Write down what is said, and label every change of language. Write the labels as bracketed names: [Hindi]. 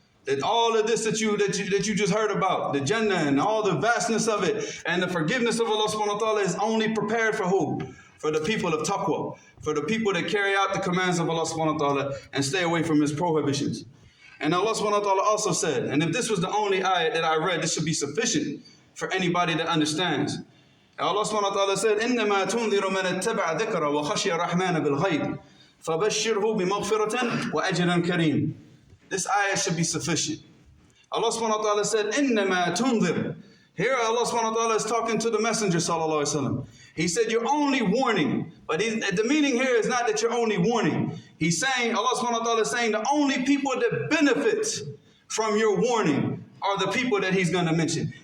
[English] That all of this that you just heard about, the Jannah and all the vastness of it, and the forgiveness of Allah subhanahu wa ta'ala is only prepared for who? For the people of taqwa, for the people that carry out the commands of Allah subhanahu wa ta'ala and stay away from His prohibitions. And Allah subhanahu wa ta'ala also said, and if this was the only ayat that I read, this should be sufficient for anybody that understands. Allah subhanahu wa ta'ala said, [Arabic] إِنَّمَا تُنذِرُ مَنِ اتَّبَعَ ذِكْرَ وَخَشِيَ الرَّحْمَنَ بِالْغَيْبِ فَبَشِّرْهُ بِمَغْفِرَةٍ وَأَجْرٍ كَرِيمٍ. [English] This ayah should be sufficient. Allah subhanahu wa ta'ala said, [Arabic] إِنَّمَا تُنذِرُ. [English] Here Allah subhanahu wa ta'ala is talking to the Messenger sallallahu alaihi wasallam. He said, you're only warning. But the meaning here is not that you're only warning. He's saying, Allah subhanahu wa ta'ala is saying, the only people that benefit from your warning are the people that He's going to mention.